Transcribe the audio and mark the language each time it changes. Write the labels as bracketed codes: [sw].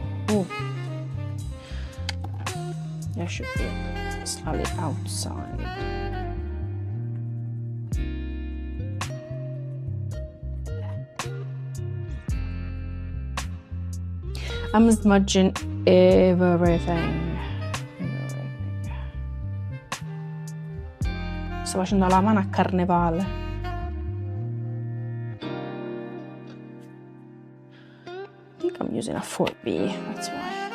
[en] Oh, there should be slightly outside. I'm smudging everything. [it] Sto facendo la mano a carnevale. [en] I think I'm using a 4B, that's why.